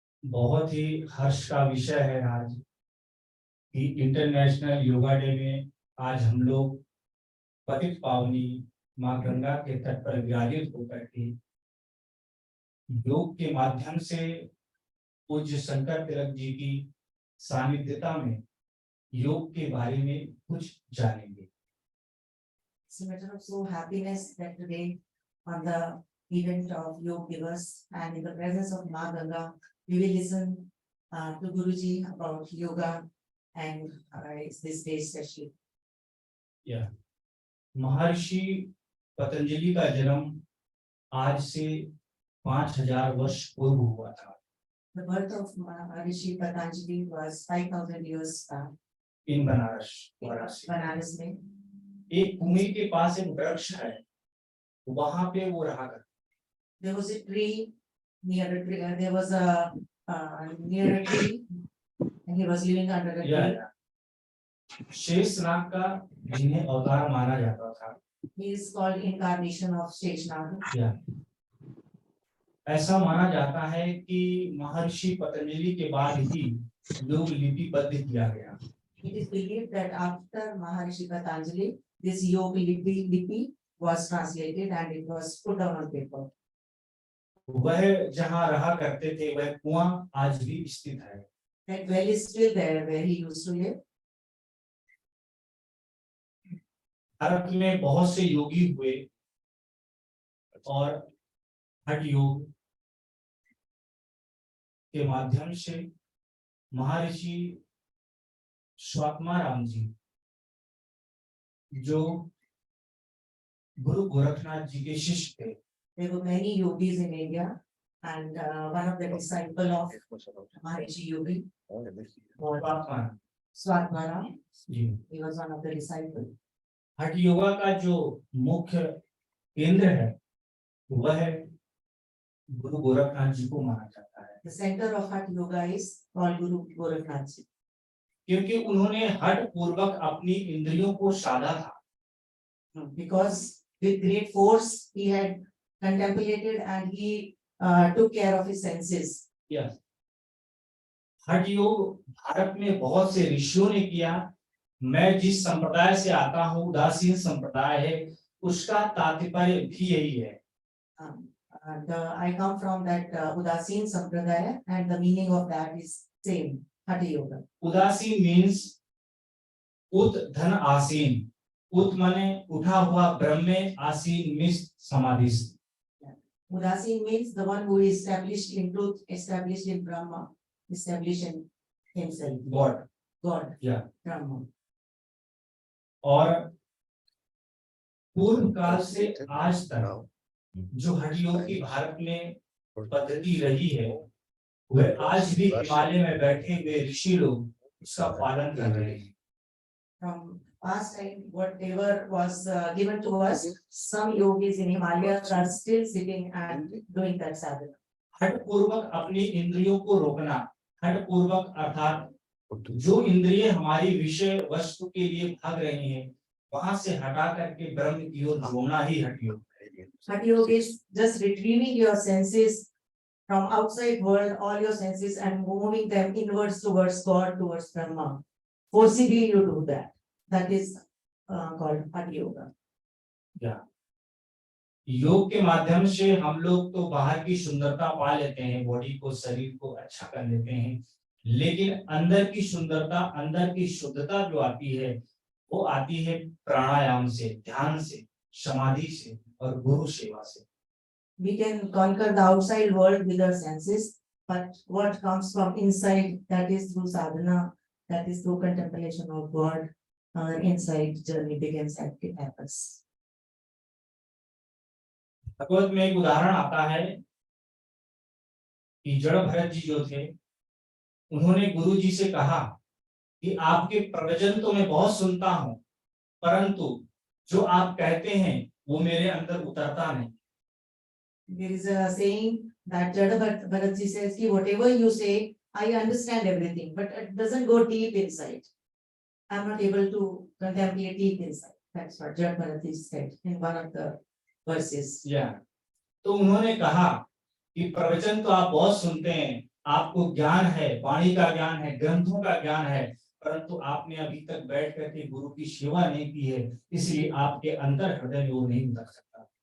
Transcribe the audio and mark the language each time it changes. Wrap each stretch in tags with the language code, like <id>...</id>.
<hi>बहुत ही हर्ष का विषय है आज कि इंटरनेशनल योगा डे में आज हम लोग पतित पावनी माँ गंगा के तट पर विराजित होकर के योग के माध्यम से पूज्य शंकर तिलक जी की सानिध्यता में योग के बारे में कुछ जानेंगे।</hi> <en>It's a matter of so happiness that today on the event of Yoga Divas and in the presence of Ma Ganga, we will listen to Guruji about yoga and this day especially. Yeah.</en> <hi>महर्षि पतंजलि का जन्म आज से 5000 वर्ष पूर्व हुआ था।</hi> <en>The birth of Maharishi Patanjali was 5,000 years back in Banaras</en> <hi>बनारस में। एक कुएं के पास एक वृक्ष है, वहां पे वो रहा करता।</hi> <en>There was a tree near a tree. There was a near a tree, and he was living under a tree.</en> <hi>Sheshnag का जिन्हें अवतार माना जाता था।</hi> <en>He is called incarnation of Sheshnag.</en> <hi>ऐसा माना जाता है कि महर्षि पतंजलि के बाद ही योग लिपिबद्ध किया गया।</hi> <en>It is believed that after Maharishi Patanjali, this yoga lipi was translated and it was put down on paper.</en> <hi>वह जहाँ रहा करते थे वह कुआं आज भी स्थित है।</hi> <en>That well is still there where he used to live.</en> <hi>Bharat में बहुत से योगी हुए और हठ योग के माध्यम से महर्षि स्वात्माराम जी जो गुरु गोरखनाथ जी के शिष्य थे,</hi> <en>There were many yogis in India, and one of the disciple of Maharishi Yogi was</en> <hi>Swatmarama</hi> <en>Swatmara.</en> <hi>Ji.</hi> <en>He was one of the disciples.</en> <hi>हठ योगा का जो मुख्य केंद्र है वह गुरु गोरखनाथ जी को माना जाता है,</hi> <en>The center of Hatha Yoga is called Guru Gorakhnath Ji.</en> <hi>क्योंकि उन्होंने हठ पूर्वक अपनी इंद्रियों को साधा था।</hi> <en>Because with great force he had contemplated and he took care of his senses.</en> <hi>Yes, हठ योग भारत में बहुत से ऋषियों ने किया। मैं जिस संप्रदाय से आता हूँ उदासीन संप्रदाय है, उसका तात्पर्य भी यही है।</hi> <en>I come from that Udasin Sampradaya, and the meaning of that is same, Hatha Yoga.</en> <hi>उदासीन मीन्स उत धन आसीन, उत माने उठा हुआ, ब्रह्म में, आसीन means समाधिस्थ।</hi> <en>Udasin means the one who is established in truth, established in Brahma, established in himself, God, God,</en> <hi>या</hi> <en>Brahma.</en> <hi>और पूर्व काल से आज तक जो हठ योग की भारत में पद्धति रही है, वह आज भी हिमालय में बैठे हुए ऋषि लोग उसका पालन कर रहे हैं।</hi> <en>From past time, whatever was given to us, some yogis in Himalayas are still sitting and doing that sadhana.</en> <hi>हठ पूर्वक अपनी इंद्रियों को रोकना, हठ पूर्वक अर्थात जो इंद्रिय हमारी विषय वस्तु के लिए भाग रही हैं, वहां से हटा करके ब्रह्म की ओर जोड़ना ही हठ योग है।</hi> <en>Hatha Yoga is just retrieving your senses from outside world, all your senses, and moving them inwards towards God, towards Brahma. Forcibly you do that. That is called Hatha Yoga.</en> <hi>योग के माध्यम से हम लोग तो बाहर की सुंदरता पा लेते हैं, बॉडी को, शरीर को अच्छा कर लेते हैं, लेकिन अंदर की सुंदरता, अंदर की शुद्धता जो आती है वो आती है प्राणायाम से, ध्यान से, समाधि से और गुरु सेवा से।</hi> <en>We can conquer the outside world with our senses, but what comes from inside, that is through sadhana, that is through contemplation of God. Inside journey begins and it happens.</en> <hi>भगवत में एक उदाहरण आता है कि जड़ भरत जी जो थे, उन्होंने गुरु जी से कहा कि आपके प्रवचन तो मैं बहुत सुनता हूं, परंतु जो आप कहते हैं वो मेरे अंदर उतरता नहीं।</hi> <en>There is a saying that Jada Bharatji says, ki whatever you say, I understand everything, but it doesn't go deep inside. I'm not able to contemplate deep inside. That's what Jada Bharatji said in one of the verses.</en> <hi>तो उन्होंने कहा कि प्रवचन तो आप बहुत सुनते हैं, आपको ज्ञान है, वाणी का ज्ञान है, ग्रंथों का ज्ञान है, परंतु आपने अभी तक बैठ करके गुरु की सेवा नहीं की है, इसलिए आपके अंदर हृदय में वो नहीं उतर सकता।</hi>